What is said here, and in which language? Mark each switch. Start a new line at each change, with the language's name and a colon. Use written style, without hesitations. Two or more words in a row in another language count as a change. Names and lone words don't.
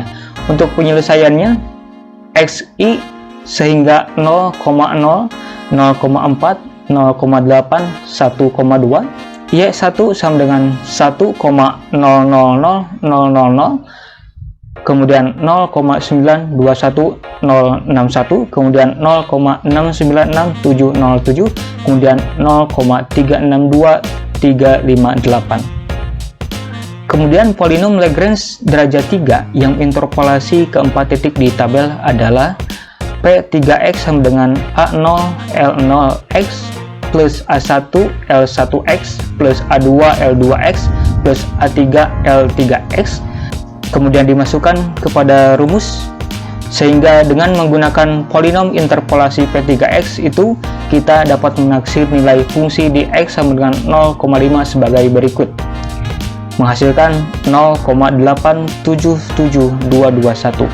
Indonesian: Untuk penyelesaiannya, xi sehingga 0,0, 0,4, 0,8, 1,2, y1 sama dengan 1,000000, kemudian 0,921061, kemudian 0,6966707, kemudian 0,362358. Kemudian polinom Lagrange derajat 3 yang interpolasi keempat titik di tabel adalah P3x sama dengan A0 L0x plus A1 L1x plus A2 L2x plus A3 L3x, kemudian dimasukkan kepada rumus, sehingga dengan menggunakan polinom interpolasi P3x itu kita dapat menaksir nilai fungsi di x sama dengan 0,5 sebagai berikut, menghasilkan 0,877221.